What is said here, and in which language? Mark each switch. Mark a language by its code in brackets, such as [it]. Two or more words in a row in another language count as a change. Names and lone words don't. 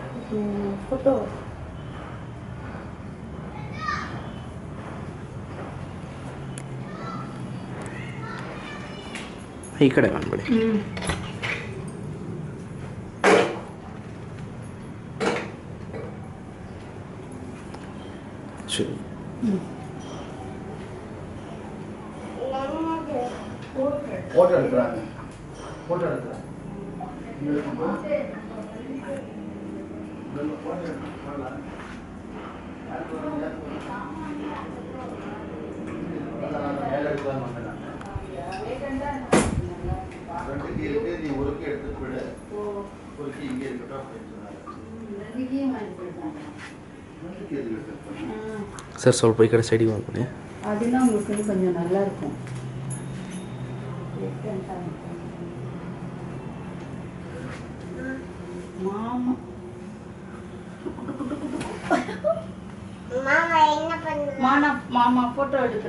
[kn] ಫೋಟೋ ಈ ಕಡೆ ಬಂದ್ಬಿಡಿ. [ta] சரி ஃபோட்டோ எடுக்கிறாங்க. ஃபோட்டோ எடுக்கிறாங்க. நீ ஒருக்கி எடுத்துட்டு போயிடு, ஒருக்கி இங்கே இருக்கட்டும் அப்படின்னு சொன்னாங்க. [kn] ಸರ್ ಸ್ವಲ್ಪ ಈ ಕಡೆ ಸೈಡಿಗೆ ಮಾಡ್ಬಿಡಿ. [ta] ಅದನ್ನ உங்களுக்கு கொஞ்சம் நல்லா இருக்கும். மாமா என்ன பண்ணுது? மாமா போட்டோ எடுக்கிறா.